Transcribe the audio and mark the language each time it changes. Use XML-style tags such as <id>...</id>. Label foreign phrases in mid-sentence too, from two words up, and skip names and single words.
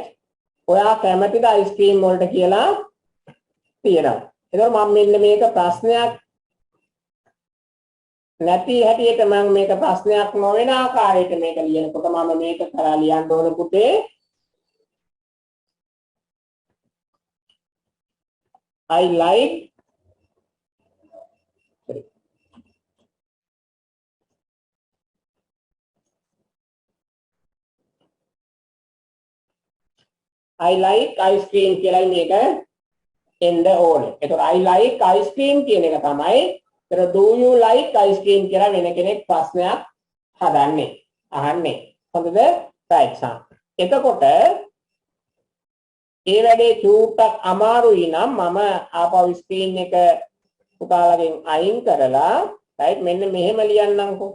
<si>ඔයා කැමතිද</si> <en>ice cream</en> <si>වලට කියලා තියෙනවා. එතකොට මම මෙන්න මේක ප්‍රශ්නයක් නැති හැටියට මම මේක ප්‍රශ්නයක් නොවන ආකාරයට මේක ලියනකොට මම මේක කරලා ලියන්න ඕන පුතේ</si> <en>I like I like ice cream</en> <si>කියලා මේක එන්න ඕනේ. එතකොට</si> <en>I like ice cream</en> <si>කියන එක තමයි. එතකොට</si> <en>do you like ice cream</en> <si>කියලා වෙන කෙනෙක් ප්‍රශ්නයක් හදන්නේ. අහන්නේ. හොඳද? right සම්. එතකොට ඒ වැඩේ චූට්ටක් අමාරුයි නම් මම ආපහු ස්ක්‍රීන් එක පුතාලගෙන් අයින් කරලා right මෙන්න මෙහෙම ලියන්නම්කෝ.</si>